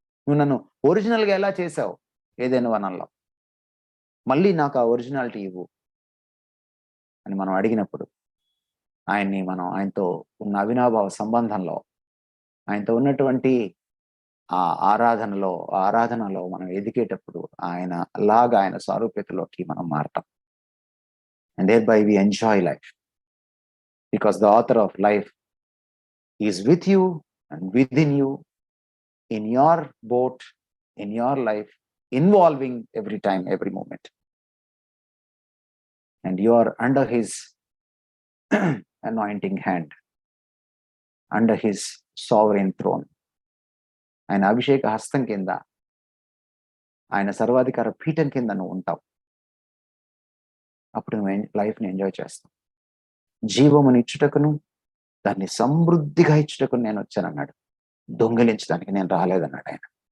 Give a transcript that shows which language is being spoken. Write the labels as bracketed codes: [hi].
[te] నువ్వు నన్ను ఒరిజినల్గా ఎలా చేసావు ఏదైనా వనంలో, మళ్ళీ నాకు ఆ ఒరిజినాలిటీ ఇవ్వు అని మనం అడిగినప్పుడు, ఆయనతో ఉన్న అవినాభావ సంబంధంలో, ఆయనతో ఉన్నటువంటి ఆ ఆరాధనలో మనం ఎదిగేటప్పుడు ఆయన సారూప్యతలోకి మనం మారతాం. [en] And thereby we enjoy life, because the author of life is with you and within you, in your boat, in your life, involving every time, every moment. And you are under his anointing hand, under his sovereign throne. [te] ఆయన అభిషేక హస్తం కింద, ఆయన సర్వాధికార పీఠం కింద నువ్వు ఉంటావు. అప్పుడు నువ్వు లైఫ్ని ఎంజాయ్ చేస్తావు. జీవముని ఇచ్చుటకును దాన్ని సమృద్ధిగా ఇచ్చుటకును నేను వచ్చానన్నాడు, దొంగిలించడానికి నేను రాలేదన్నాడు ఆయన.